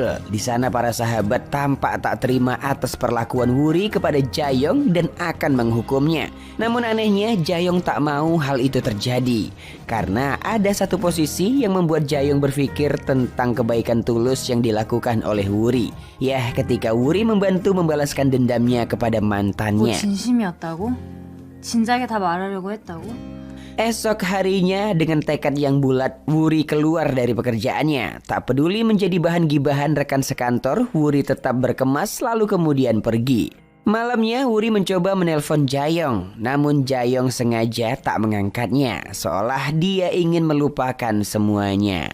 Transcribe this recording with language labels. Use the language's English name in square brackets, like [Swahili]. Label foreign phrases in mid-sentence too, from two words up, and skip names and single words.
[Indonesian] Di sana para sahabat tampak tak terima atas perlakuan Wuri kepada Jaeyoung dan akan menghukumnya. Namun anehnya Jaeyoung tak mau hal itu terjadi. Karena ada satu posisi yang membuat Jaeyoung berpikir tentang kebaikan tulus yang dilakukan oleh Wuri. Yah, ketika Wuri membantu membalaskan dendamnya kepada [Korean] 뭐 [Indonesian] mantannya. [Korean] 진심이었다고? 진작에 다 말하려고 했다고? [Indonesian] Esok harinya dengan tekad yang bulat, Wuri keluar dari pekerjaannya. Tak peduli menjadi bahan gibahan rekan sekantor, Wuri tetap berkemas lalu kemudian pergi. Malamnya Wuri mencoba menelpon Jaeyoung, namun Jaeyoung sengaja tak mengangkatnya, seolah dia ingin melupakan semuanya.